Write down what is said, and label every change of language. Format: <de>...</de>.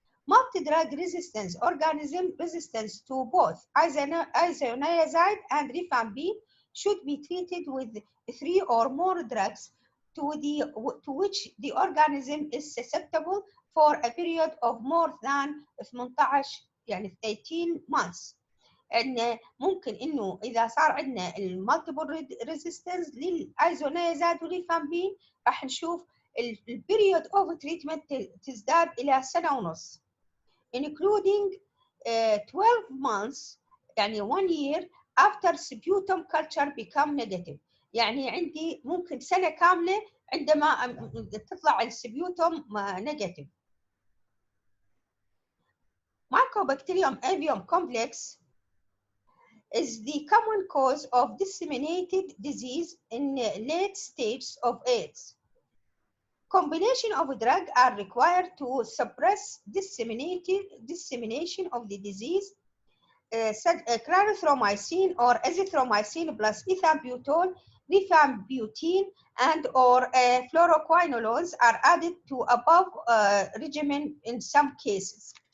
<en>Multi-drug resistance organism resistance to both isoniazide and rifampin should be treated with 3 or more drugs to which the organism is susceptible for a period of more than 18</en> <ar>يعني</ar> <en>18 months.</en> <ar>إن ممكن إنه إذا صار عندنا المالتيبل ريزيستنس للأيزونيازايد والريفامبين راح نشوف البيريود اوف تريتمنت تزداد إلى 1.5 سنة</ar> <en>including 12 months</en> <ar>يعني</ar> <en>1 year after sputum culture become negative.</en> <ar>يعني عندي ممكن سنة كاملة عندما تطلع السبيوتوم negative.</ar> <en>Mycobacterium avium complex is the common cause of disseminated disease in late stages of AIDS. Combination of drugs are required to suppress dissemination of the disease. Clarithromycin or azithromycin plus ethambutol, rifampicin, and or fluoroquinolones are added to above regimen in some cases.</en>